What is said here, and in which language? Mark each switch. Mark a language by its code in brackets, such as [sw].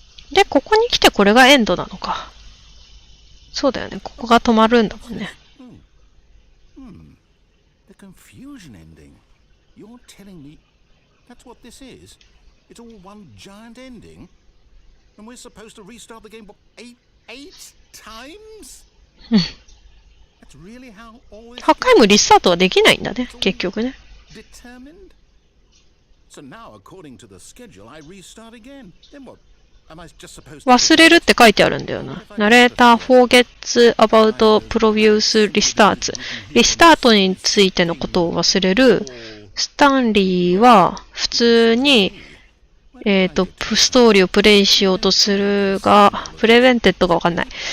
[ja] で、ここに来てこれがエンドなのか。そうだよね。ここが止まるんだもんね。 [en] The confusion ending. You're telling me that's what this is? It's all one giant ending? And we're supposed to restart the game, what, eight times? That's really how all this [ja] 8回もリスタートはできないんだね、結局ね。 [en] determined? So now, according to the schedule, I restart again. Then what? Am I just supposed to... [ja] 忘れるって書いてあるんだよな。 [en] ナレーター forgets about previous restarts。 [ja] リスタートについてのことを忘れる。スタンリーは普通に、ストーリーをプレイしようとするが、プレベンテッドがわかんない。